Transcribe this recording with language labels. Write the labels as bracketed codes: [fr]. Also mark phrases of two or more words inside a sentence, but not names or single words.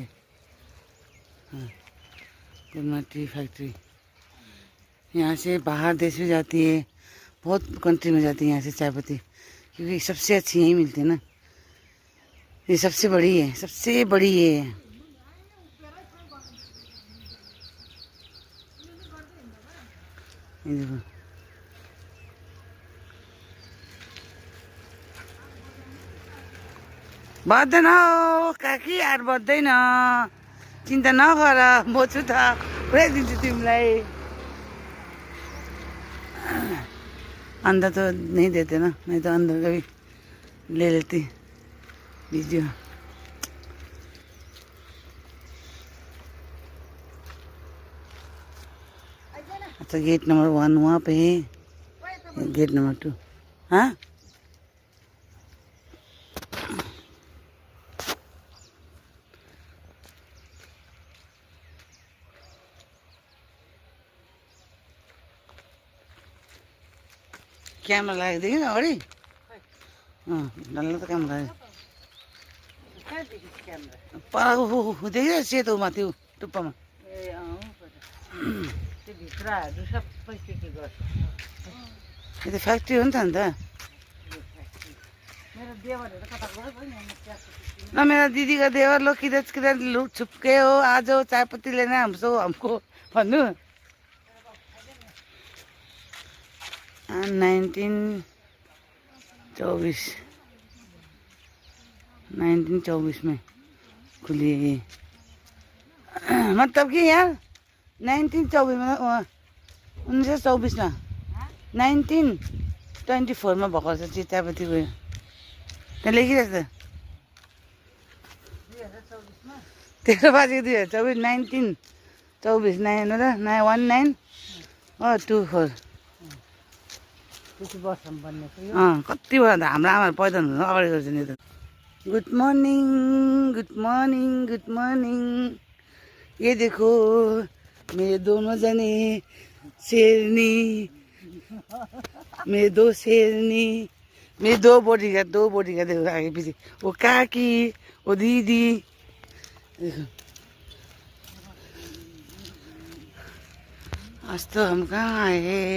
[hi] हाँ, गोलमा टी फैक्ट्री यहाँ से बाहर देश में जाती है, बहुत कंट्री में जाती है यहाँ से चाय पत्ती, क्योंकि सबसे अच्छी यहीं मिलती है ना। ये सबसे बड़ी है, सबसे बड़ी है। ये देखो, [ne] बढ्दैन हो काकी यार, बढ्दैन, चिन्ता नगर, म छु त, पुऱ्याइदिन्छु तिमीलाई। [hi] अंदर तो नहीं देते ना, नहीं तो अंदर का भी ले लेती वीडियो। अच्छा, गेट नंबर 1 वहाँ पे है, गेट नंबर 2। [ne] हाँ, कैमरा लगाएको देखिन अगाडि? डल्लो त क्यामेरा [hi] है पर [ne] देखिरहेको सेतो माथि टुप्पामा। यो त फ्याक्ट्री हो नि त अन्त। [hi] न मेरा दीदी का देवर लोग किधर किधर लुक छुपके हो, आ जाओ चाय पत्ती लेना हमको भन्नु। 1924 में खुली है। मतलब कि यार [ne] 1924 में 1924 में 1924 में भएको रहेछ चियापत्ती गयो त्यहाँ लेखिरहेको छ। 13 बाजेको 2024 1924 1924 कति भयो हाम्रो आमाहरू पैदा हुनु अगाडि गर्छ नि त। [en] good morning, good morning, good morning. [hi] ये देखो मेरे दोनों जने शेरनी, मेरे दो शेरनी, मेरे दो बॉडीगार्ड देखो आगे पीछे, वो काकी, वो दीदी। देखो आज तो हम कहाँ आए हैं।